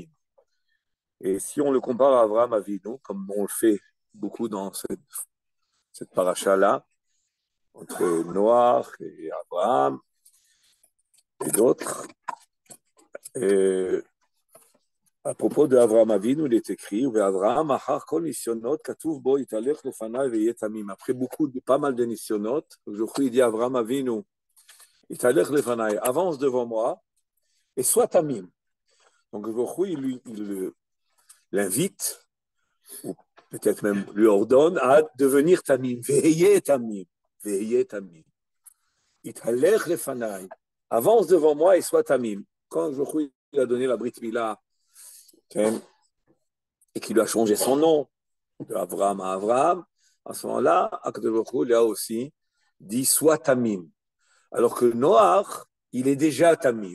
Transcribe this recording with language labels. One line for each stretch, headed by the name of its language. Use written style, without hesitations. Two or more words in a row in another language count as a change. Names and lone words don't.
French: Et si on le compare à Avraham Avinu, comme on le fait beaucoup dans cette paracha-là, entre Noach et Abraham et d'autres, à propos d'Avraham Avinu, il est écrit après pas mal de nisyonot, il dit Avraham Avinu, avance devant moi et sois Tamim. Donc il l'invite, ou peut-être même lui ordonne à devenir Tamim.
Hebrew: והיה תמים והיה תמים התהלך לפני.
French: Avance devant moi et sois Tamim. Quand il a donné la
Hebrew: ברית מילה,
French: et qu'il a changé son nom de Avraham à Avraham, à ce moment-là,
Hebrew: הקדוש ברוך הוא,
French: il a aussi dit sois Tamim. Alors que Noach, il est déjà Tamim.